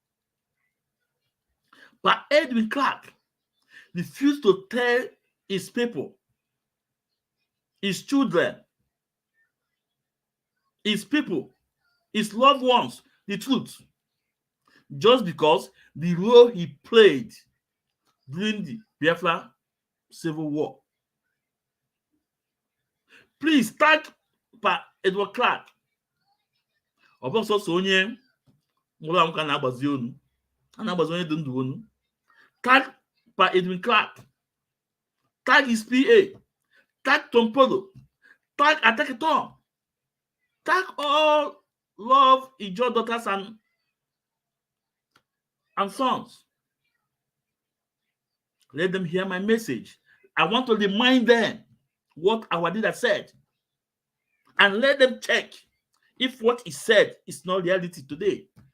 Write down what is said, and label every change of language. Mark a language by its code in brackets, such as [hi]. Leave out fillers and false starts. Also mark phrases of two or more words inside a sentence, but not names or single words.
[en] But Edwin Clark refused to tell his people, his children, his people, his loved ones, the truth, just because the role he played during the Biafra Civil War. Please tag Pa Edward Clark. [ig] Ọ bụ sọsọ onye nwụrụ anwụ ka na-agbazi onu, a na-agbazi onye dị ndụ onu. [en] Tag Pa Edwin Clark, tag his PA, tag Tom Polo, tag Atekiton, tag all love Ijo daughters and sons. Let them hear my message. I want to remind them what our leader said, and let them check if what he said is not reality today.